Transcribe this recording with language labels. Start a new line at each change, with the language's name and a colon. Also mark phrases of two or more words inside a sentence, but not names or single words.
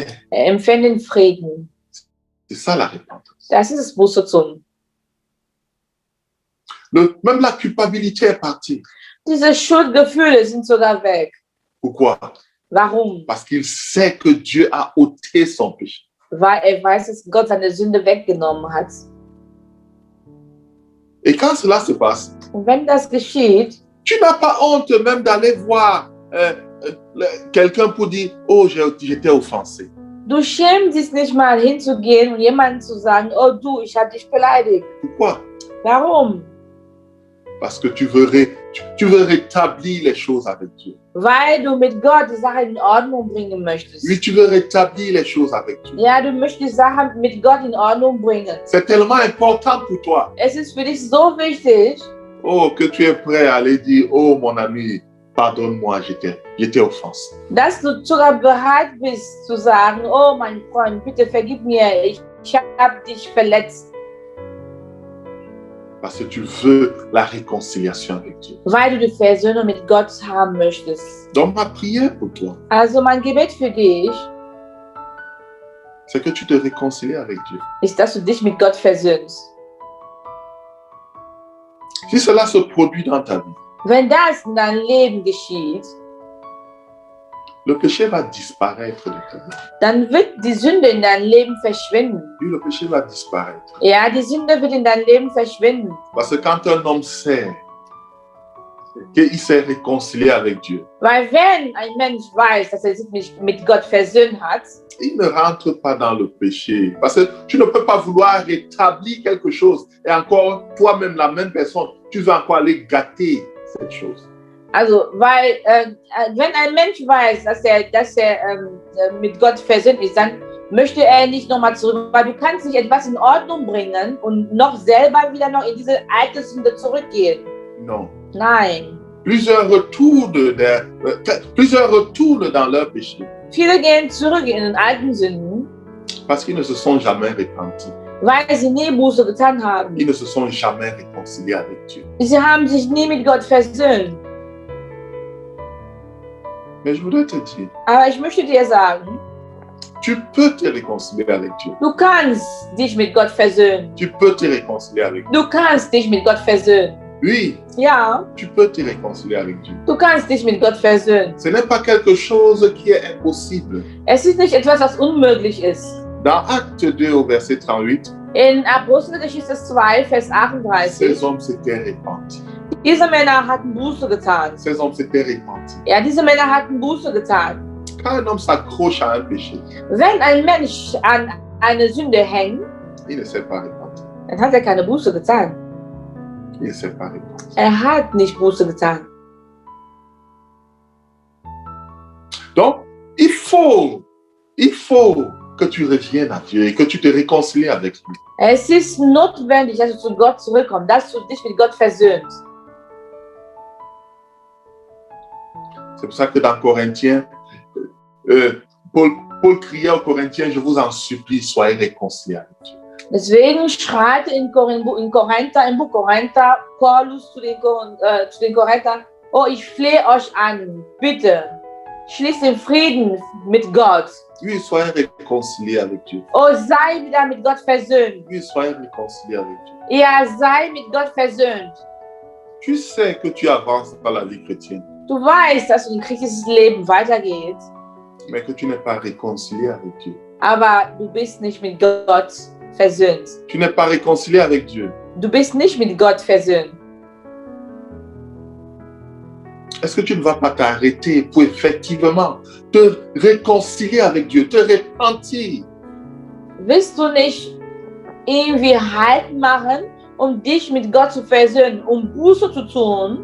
German: Er empfängt den Frieden.
French: C'est ça la repentance.
German: Das ist das Buße tun.
French: Même la culpabilité est partie.
German: Diese Schuldgefühle sind sogar weg.
French: Pourquoi?
German: Warum?
French: Parce qu'il sait que Dieu a ôté son péché.
German: Weil er weiß, dass Gott seine Sünde weggenommen hat.
French: Et quand cela se passe,
German: Und wenn das geschieht,
French: tu n'as pas honte même d'aller voir quelqu'un pour dire « Oh, j'étais offensé ».
German: du schämst dich nicht mal hinzugehen und jemandem zu sagen, oh du, ich habe dich beleidigt.
French: Pourquoi?
German: Warum?
French: Parce que tu veux rétablir les choses avec Dieu.
German: Weil du mit Gott die Sache in Ordnung bringen möchtest.
French: Oui, tu veux rétablir les choses avec Dieu.
German: Ja, du möchtest die Sache mit Gott in Ordnung bringen.
French: C'est tellement important pour toi.
German: Es ist für dich so wichtig,
French: Oh, que tu es prêt à aller dire « Oh, mon ami, pardonne-moi, j'étais offensé.
German: dass du sogar bereit bist zu sagen, oh mein Freund, bitte vergib mir, ich habe dich verletzt. »
French: Parce que tu veux la réconciliation avec Dieu.
German: Weil du die Versöhnung mit Gott haben möchtest.
French: Donc ma prière pour toi,
German: Also mein Gebet für dich
French: c'est que tu te réconcilies avec Dieu.
German: ist, dass du dich mit Gott versöhnst.
French: Si cela se produit dans ta vie,
German: Wenn das in deinem Leben geschieht,
French: le péché va disparaître de ta vie.
German: dann wird die Sünde in deinem Leben verschwinden.
French: Oui, le péché va disparaître.
German: Ja, die Sünde wird in deinem Leben verschwinden.
French: Parce que quand un homme sait qu'il s'est réconcilié avec Dieu,
German: Weil wenn ein Mensch weiß, dass er sich mit Gott versöhnt hat,
French: il ne rentre pas dans le péché. Parce que tu ne peux pas vouloir rétablir quelque chose et encore toi-même, la même personne, tu vas encore aller gâter cette chose.
German: also weil wenn ein Mensch weiß, dass er mit Gott versöhnt ist, dann möchte er nicht nochmal zurück, weil du kannst nicht etwas in Ordnung bringen und noch selber wieder noch in diese alte Sünde zurückgehen.
French: Non.
German: Nein.
French: Plusieurs retournent dans leur péché
German: Viele gehen zurück in den alten Sünden,
French: parce qu'ils ne se sont jamais repentis.
German: weil sie nie Buße getan haben.
French: Ils ne se sont jamais réconciliés avec Dieu.
German: Sie haben sich nie mit Gott versöhnt.
French: Mais je voudrais te dire,
German: Aber ich möchte dir sagen,
French: tu peux te réconcilier avec Dieu.
German: du kannst dich mit Gott versöhnen.
French: Tu peux te réconcilier avec Dieu.
German: Du kannst dich mit Gott versöhnen.
French: Oui,
German: Ja,
French: tu peux te réconcilier avec Dieu.
German: du kannst dich mit Gott versöhnen.
French: Ce n'est pas quelque chose qui est impossible.
German: Es ist nicht etwas, was unmöglich ist.
French: Dans Acte 2 au verset 38,
German: In Apostelgeschichte 2, Vers 38,
French: ces hommes s'étaient repentis.
German: diese Männer hatten Buße getan.
French: Ces hommes s'étaient repentis.
German: Ja, diese Männer hatten Buße getan.
French: Quand un homme s'accroche à un péché,
German: Wenn ein Mensch an eine Sünde hängt,
French: il ne s'est pas repenti.
German: dann hat er keine Buße getan.
French: Il ne s'est pas repenti.
German: Er hat nicht Buße getan.
French: Donc, il faut que tu reviennes à Dieu et que tu te réconcilies avec lui.
German: Es ist notwendig, dass du zu Gott zurückkommst, dass du dich mit Gott versöhnst.
French: C'est pour ça que dans Corinthiens, Paul criait aux Corinthiens, je vous en supplie, soyez réconciliés avec Dieu.
German: Deswegen schreit im Buch Korinther Paulus zu den Korinthern, oh, ich flehe euch an, bitte, schließt den Frieden mit Gott.
French: Oui, soyez réconciliés avec Dieu.
German: Oh, sei wieder mit Gott versöhnt.
French: Oui, soyez réconciliés avec Dieu.
German: Ja, sei mit Gott versöhnt.
French: Tu sais que tu avances dans la vie chrétienne,
German: Du weißt, dass ein christliches Leben weitergeht,
French: mais que tu n'es pas réconcilié avec Dieu.
German: aber du bist nicht mit Gott versöhnt.
French: Tu n'es pas réconcilié avec Dieu.
German: Du bist nicht mit Gott versöhnt.
French: Est-ce que tu ne vas pas t'arrêter pour effectivement te réconcilier avec Dieu, te repentir?
German: Willst du nicht irgendwie Halt machen, um dich mit Gott zu versöhnen, um Buße zu tun?